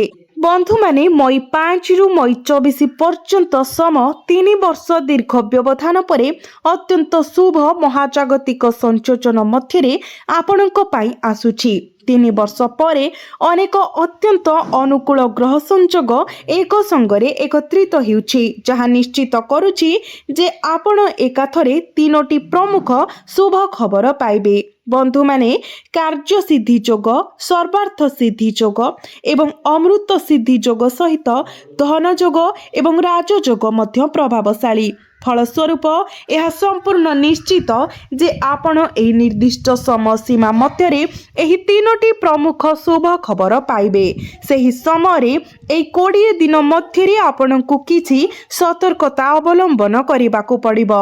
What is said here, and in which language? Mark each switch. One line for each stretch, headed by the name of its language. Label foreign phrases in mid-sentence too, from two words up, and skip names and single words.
Odia: ବନ୍ଧୁ ମାନେ ମଇ 5 ରୁ ମଇ 24 ପର୍ଯ୍ୟନ୍ତ ସମ 3 ବର୍ଷ ଦୀର୍ଘ ବ୍ୟବଧାନ ପରେ ଅତ୍ୟନ୍ତ ଶୁଭ ମହାଜାଗତିକ ସଂଯୋଜନ ମଧ୍ୟ ଆପଣକ ପାଇ ଆସୁଛି। 3 ବର୍ଷ ପରେ ଅନେକ ଅତ୍ୟନ୍ତ ଅନୁକୂଳ ଗ୍ରହ ସଂଯୋଗ ଏକ ସଙ୍ଗରେ ଏକତ୍ରିତ ହେଉଛି ଜହା ନିଶ୍ଚିତ କରୁଛି ଜେ ଆପଣ ଏକାଥରେ ତୀନୋଟୀ ପ୍ରମୁଖ ଶୁଭ ଖବର ପାଇବେ। ବନ୍ଧୁ ମାନେ କାର୍ଯ୍ୟ ସିଦ୍ଧି ଯୋଗ ସର୍ବାର୍ଥ ସିଦ୍ଧି ଯୋଗ ଏବଂ ଅମୃତ ସିଦ୍ଧି ଯୋଗ ସହିତ ଧନ ଯୋଗ ଏବଂ ରାଜଯୋଗ ମଧ୍ୟ ପ୍ରଭାବଶାଳୀ। ଫଳସ୍ୱରୂପ ଯହ ସମ୍ପୂର୍ଣ୍ଣ ନିଶ୍ଚିତ ଜେ ଆପଣ ଏହୀ ନିର୍ଦ୍ଦିଷ୍ଟ ସମୟ ସୀମା ମଧ୍ୟ ଏହୀ ତୀନୋଟୀ ପ୍ରମୁଖ ଶୁଭ ଖବର ପାଇବେ। ସହୀ ସମୟ ଏହୀ 20 ଦିନ ମଧ୍ୟ ଆପଣକୁ କିଛି ସତର୍କତା ଅବଲମ୍ବନ କରିବାକୁ ପଡ଼ିବୋ।